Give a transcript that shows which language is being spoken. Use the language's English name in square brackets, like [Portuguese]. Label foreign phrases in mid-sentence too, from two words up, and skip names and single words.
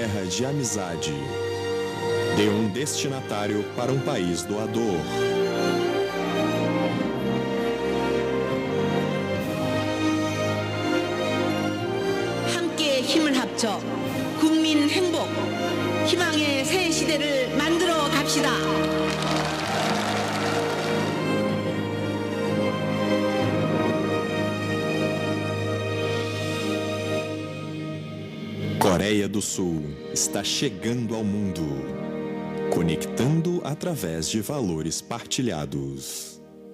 [Portuguese] de amizade. De um destinatário para um país doador. [Korean] 함께 힘을 합쳐 국민 행복, 희망의 새 시대를 만들어 갑시다. [Portuguese] Coreia do Sul está chegando ao mundo, conectando através de valores partilhados.